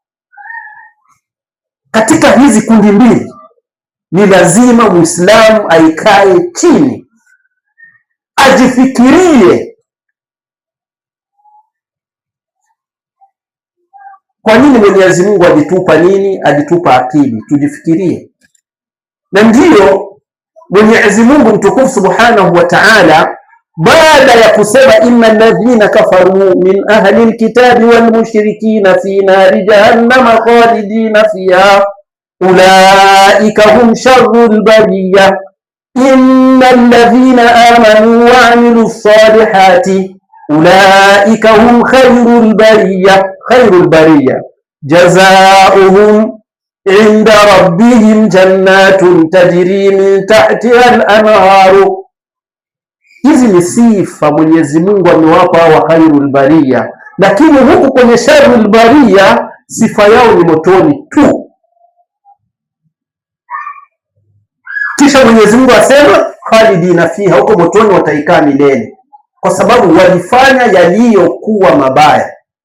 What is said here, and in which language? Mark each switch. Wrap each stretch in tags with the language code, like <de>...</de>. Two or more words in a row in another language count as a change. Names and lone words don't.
<sw>Katika hizi kundi mbili ni lazima Muislamu aikae chini, ajifikirie, kwa nini Mwenyezi Mungu alitupa nini? Alitupa akili, tujifikirie. Na ndiyo Mwenyezi Mungu mtukufu</sw> <ar>سبحانه وتعالى</ar> <sw>baada ya kusema</sw> <ar>إن الذين كفروا من أهل الكتاب والمشركين في نار جهنم خالدين فيها أولئك هم شر البرية إن الذين آمنوا وعملوا الصالحات أولئك هم خير البرية جزاؤهم عند ربهم جنات تجري من تحتها الأنهار.</ar> <sw>Hizi ni sifa Mwenyezi Mungu amewapa hawa</sw> <ar>خير البرية,</ar> <sw>lakini huku kwenye</sw> <ar>شر البرية</ar> <sw>sifa yao ni motoni tu. Kisha Mwenyezi Mungu asema</sw> <ar>خالدين فيها,</ar> <sw>huko motoni wataikaa milele, kwa sababu walifanya yaliyokuwa mabaya.</sw>